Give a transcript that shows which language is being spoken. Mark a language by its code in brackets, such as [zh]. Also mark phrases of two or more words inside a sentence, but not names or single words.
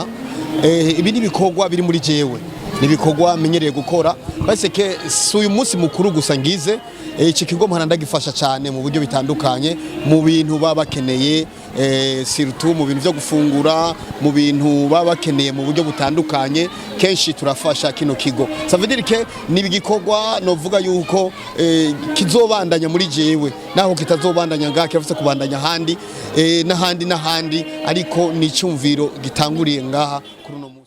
[rn] Ibi ni bikorwa biri muri jewe, ni bikorwa menyereye gukora. Base ke uyu munsi mukuru gusa ngize iki kigo mpana gifasha cyane mu buryo bitandukanye, mu bintu baba bakeneye, surtout mu bintu byo gufungura, mu bintu baba bakeneye mu buryo butandukanye. Kenshi turafasha kino kigo. [fr] Ça veut dire que [rn] ni bigikorwa novuga yuko kizobandanya muri jewe, naho kitazobandanya ngaka kirafite kubandanya handi n'ahandi ariko ni cyumviro gitanguriye ngaha kuri no